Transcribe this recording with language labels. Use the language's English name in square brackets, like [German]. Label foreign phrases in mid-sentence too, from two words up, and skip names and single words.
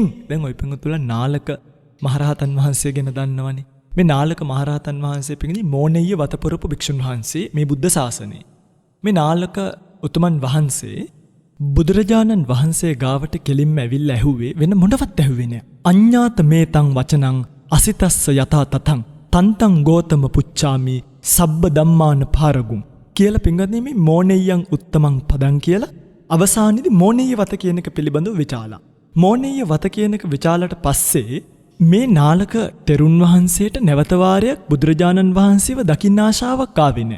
[Sinhala] දැන් ඔය පින්වතුන්ලා නාලක මහරහතන් වහන්සේ ගැන දන්නවනේ. මේ නාලක මහරහතන් වහන්සේ පිටින් මෝනෙය්‍ය වතපුරපු භික්ෂුන් වහන්සේ මේ බුද්ධ ශාසනයේ. මේ නාලක උතුමන් වහන්සේ බුදුරජාණන් වහන්සේ ගාවට කෙලින්ම ඇවිල්ලා ඇහුවේ වෙන මොනවත් ඇහුවේ නෑ. [Pali] අඤ්ඤාත මේතං වචනං අසිතස්ස යතා තතං තන්තං ගෝතම පුච්චාමි සබ්බ ධම්මාන පාරගුම් [Sinhala] කියලා පින්වත්නි මේ [Pali] මෝනෙය්‍යං උත්තමං පදං [Sinhala] කියලා අවසානයේදී මෝනෙය්‍ය වත කියන එක පිළිබඳව විචාලා. මෝනෙය්‍ය වත කියන එක විචාලට පස්සේ මේ නාලක තෙරුන් වහන්සේට නැවත වාරයක් බුදුරජාණන් වහන්සේව දකින්න ආශාවක් ආවේ නෑ.